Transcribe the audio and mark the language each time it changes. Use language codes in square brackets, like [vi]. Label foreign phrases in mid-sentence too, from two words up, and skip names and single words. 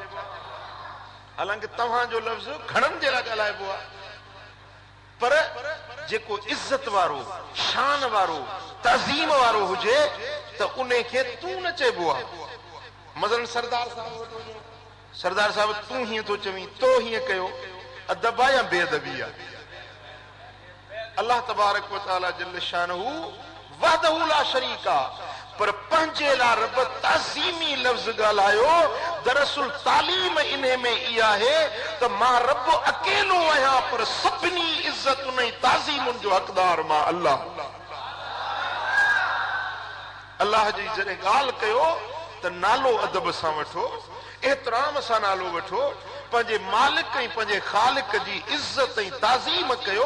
[sd] हालांकि तव्हां जो लफ़्ज़ घणनि जे लाइ ॻाल्हाइबो आहे, पर जेको इज़त वारो, शान वारो, तज़ीम वारो हुजे त उन खे तूं न चइबो आहे। मसलन सरदार साहब वटि वञो, सरदार साहब तूं हीअं थो चवीं, तो हीअं कयो, अदब आहे या बेअदबी आहे? अल्लाह तबारक व तआला [ar] جل شأنه وحده لا شريك [sd] आहे, पर पंहिंजे लाइ रब ताज़ीमी लफ़्ज़ ॻाल्हायो। दरअसल तालीम इन्हे में इहा आहे त मां रब अकेलो आहियां, पर सभिनी इज़त उन ताज़ीमुनि जो हक़दार मां अल्लाह। अल्लाह जी जॾहिं ॻाल्हि कयो त नालो अदब सां वठो, एतिराम सां नालो वठो, पंहिंजे मालिक ऐं पंहिंजे ख़ालिक जी इज़त ऐं ताज़ीम कयो।